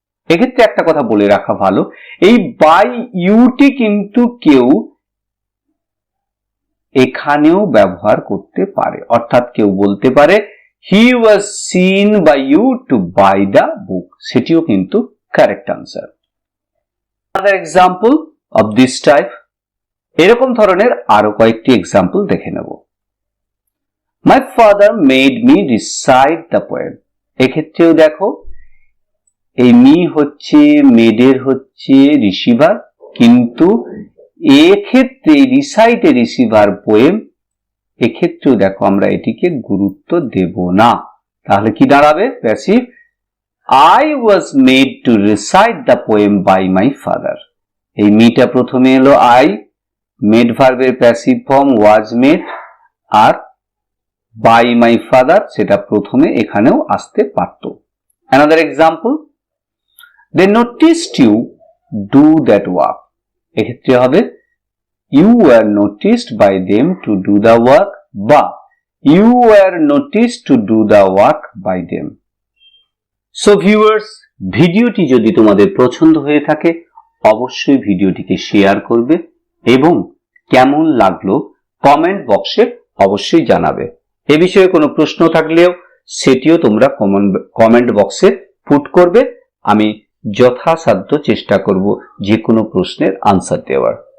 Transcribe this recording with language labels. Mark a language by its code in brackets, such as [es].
[bn] এক্ষেত্রে একটা কথা বলে রাখা ভালো, এই বাই ইউটি কিন্তু কেউ এখানেও ব্যবহার করতে পারে, অর্থাৎ কেউ বলতে পারে [en] he was seen by you to by the book, [bn] সেটিও কিন্তু correct answer. [en] another example of this type, [bn] এরকম ধরনের আরো কয়েকটি এক্সাম্পল দেখে নেব। [en] My father made me recite the poem। [bn] এক্ষেত্রেও দেখো এই মি হচ্ছে মেডের হচ্ছে রিসিভার, কিন্তু এক্ষেত্রে রিসাইটে রিসিভার পোয়েম, এক্ষেত্রেও দেখো আমরা এটিকে গুরুত্ব দেব না, তাহলে কি দাঁড়াবে passive. [en] I was made to recite the poem by my father. [bn] এই মিটা প্রথমে এলো I, made ভার্বের passive form [en] was made, [bn] আর [en] by my father [bn] সেটা প্রথমে এখানেও আসতে পারত। [en] Another example, they noticed you do that work. [bn] এক্ষেত্রে হবে [en] you were noticed by them to do the work, [bn] বা [en] you were noticed to do the work by them. So viewers, [bn] ভিডিওটি যদি তোমাদের পছন্দ হয়ে থাকে অবশ্যই ভিডিওটিকে শেয়ার করবে এবং কেমন লাগলো কমেন্ট বক্সে অবশ্যই জানাবে। এ বিষয়ে কোনো প্রশ্ন থাকলেও সেটিও তোমরা কমেন্ট বক্সে পুট করবে, আমি যথাসাধ্য চেষ্টা করব যে কোনো প্রশ্নের আনসার দেওয়ার।